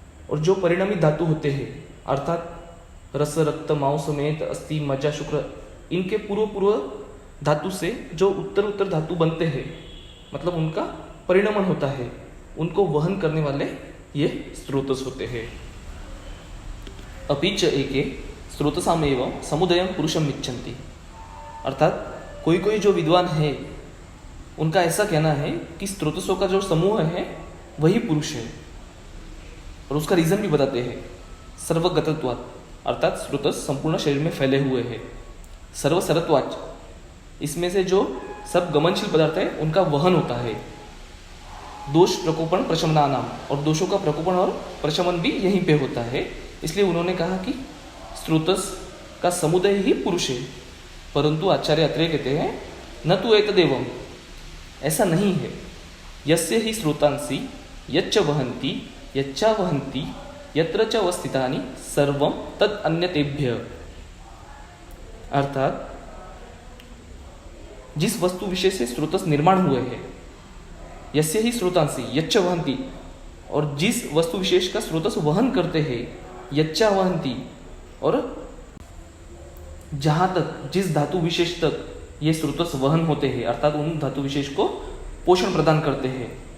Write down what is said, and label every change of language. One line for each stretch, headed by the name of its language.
Hindi: और जो परिणामी धातु होते हैं अर्थात रस रक्त मांस मेद अस्थि मज्जा शुक्र, इनके पूर्व धातु से जो उत्तर धातु बनते हैं, मतलब उनका परिणमन होता है, उनको वहन करने वाले ये स्रोतस होते हैं।
Sanskrit: अपि च एके स्रोतसामेव समुदयं पुरुषम् इच्छन्ति।
Hindi: अर्थात कोई जो विद्वान है उनका ऐसा कहना है कि स्रोतसों का जो समूह है वही पुरुष है। और उसका रीजन भी बताते हैं। सर्वगतत्वात्, अर्थात स्रोतस संपूर्ण शरीर में फैले हुए हैं। सर्वसरत्वाच्, इसमें से जो सब गमनशील पदार्थ है उनका वहन होता है।
Sanskrit: दोष प्रकोपण प्रशमनानाम,
Hindi: और दोषों का प्रकोपण और प्रशमन भी यहीं पे होता है। इसलिए उन्होंने कहा कि स्रोतस का समुदाय ही पुरुष है। परंतु आचार्य अत्रेय कहते हैं
Sanskrit: न तु एतदेवम्,
Hindi: ऐसा नहीं है।
Sanskrit: यस्य ही स्रोतांसि यच्च वहन्ति यच्चा वहन्ति यत्र च अवस्थितानि सर्वं तद अन्यतेभ्य।
Hindi: अर्थात जिस वस्तु विशेष से स्रोतस निर्माण हुए हैं,
Sanskrit: यस्य ही स्रोतांसि यच्च वहन्ति,
Hindi: और जिस वस्तु विशेष का स्रोतस वहन करते हैं,
Sanskrit: यच्चा वहन्ति,
Hindi: और जहां तक जिस धातु विशेष तक ये स्रोतस वहन होते हैं, अर्थात उन धातु विशेष को पोषण प्रदान करते हैं।